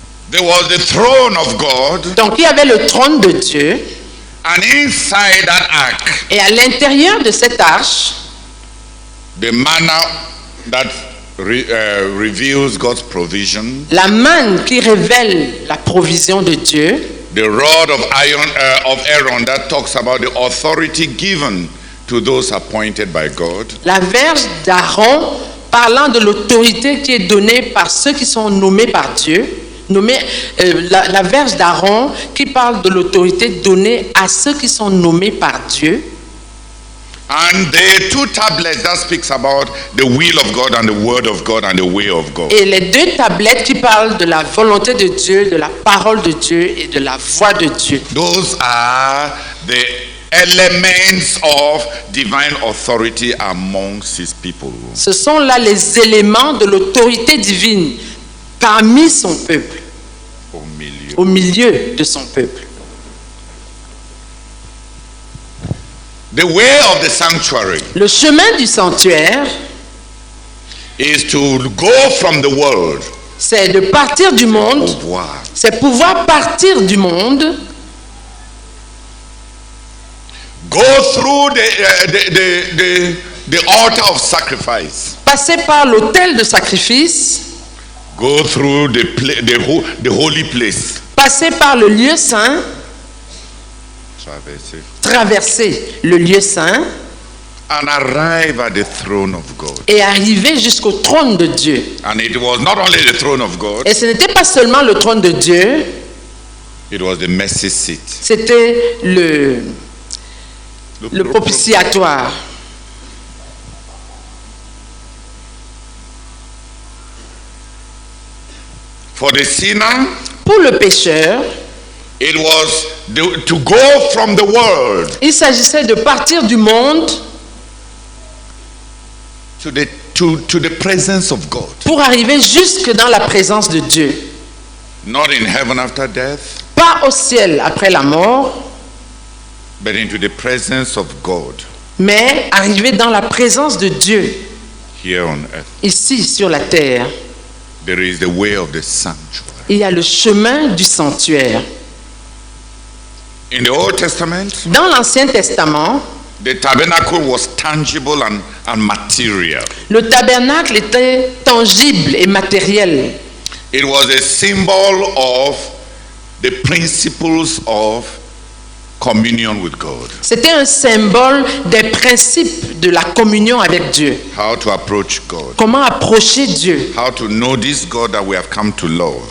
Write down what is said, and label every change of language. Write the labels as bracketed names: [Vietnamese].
[English] There was the throne of God, [French] Donc il y avait le trône de Dieu, [English] and inside that ark, [French] et à l'intérieur de cette arche, [English] the manna that reveals God's provision, [French] la manne qui révèle la provision de Dieu, [English] the rod of iron of Aaron that talks about the authority given to those appointed by God, [French] la verge d'Aaron parlant de l'autorité qui est donnée par ceux qui sont nommés par Dieu, la verge d'Aaron qui parle de l'autorité donnée à ceux qui sont nommés par Dieu, [English] and the two tablets that speaks about the will of God and the word of God and the way of God. [French] et les deux tablettes qui parlent de la volonté de Dieu, de la parole de Dieu et de la voix de Dieu. [English] Those are the elements of divine authority amongst his people. [French] Ce sont là les éléments de l'autorité divine parmi son peuple, au milieu de son peuple. [English] The way of the sanctuary [French] Le chemin du sanctuaire, [English] is to go from the world, [French] c'est de partir du monde, pouvoir, c'est pouvoir partir du monde, [English] go through the altar of sacrifice, [French] passer par l'autel de sacrifice, [English] go through the holy place, [French] passer par le lieu saint, traverser le lieu saint [English] and arrive at the throne of God. [French] et arriver jusqu'au trône de Dieu. [English] And it was not only the throne of God, [French] Et ce n'était pas seulement le trône de Dieu, [English] it was the mercy seat. [French] c'était le propitiatoire. [English] For the sinner, [French] Pour le pécheur, [English] it was to go from the world [French] il s'agissait de partir du monde [English] to the presence of God. [French] pour arriver jusque dans la présence de Dieu. [English] Not in heaven after death, [French] Pas au ciel après la mort, [English] but into the presence of God [French] mais arriver dans la présence de Dieu, [English] here on earth. [French] ici sur la terre. [English] There is the way of the sanctuary. [French] Il y a le chemin du sanctuaire. [English] In the Old Testament, [French] Dans l'Ancien Testament, [English] the tabernacle was tangible and material. [French] le tabernacle était tangible et matériel. [English] It was a symbol of the principles of communion with God. [French] C'était un symbole des principes de la communion avec Dieu. [English] How to approach God. [French] Comment approcher Dieu? [English] How to know this God that we have come to love.